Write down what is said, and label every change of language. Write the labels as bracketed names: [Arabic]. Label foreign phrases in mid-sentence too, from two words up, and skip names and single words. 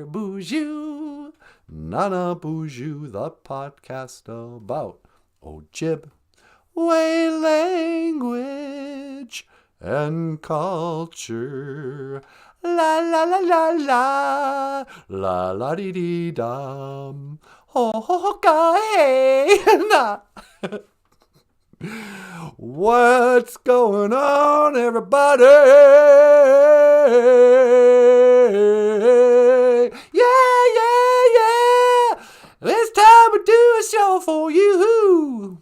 [English] BOOZHOO NANABOOZHOO, the podcast about Ojibwe language and culture. La la la la la la la dee dee dum. Ho ho ho ka hey na. What's going on, everybody? Yeah, yeah, yeah. It's time to do a show for you.